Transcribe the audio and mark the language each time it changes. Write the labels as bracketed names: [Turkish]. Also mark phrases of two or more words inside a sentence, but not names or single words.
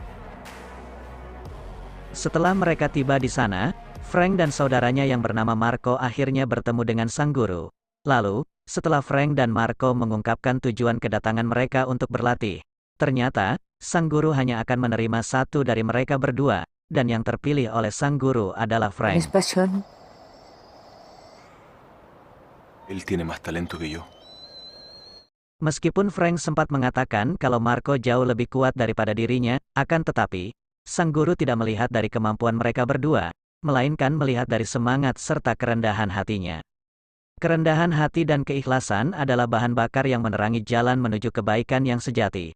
[Indonesian] Setelah mereka tiba di sana, Frank dan saudaranya yang bernama Marco akhirnya bertemu dengan sang guru. Lalu, setelah Frank dan Marco mengungkapkan tujuan kedatangan mereka untuk berlatih, ternyata, sang guru hanya akan menerima satu dari mereka berdua, dan yang terpilih oleh sang guru adalah Frank. [Spanish] ¿Es pasión? Él tiene más talento que yo. [Indonesian] Meskipun Frank sempat mengatakan kalau Marco jauh lebih kuat daripada dirinya, akan tetapi, sang guru tidak melihat dari kemampuan mereka berdua, melainkan melihat dari semangat serta kerendahan hatinya. Kerendahan hati dan keikhlasan adalah bahan bakar yang menerangi jalan menuju kebaikan yang sejati.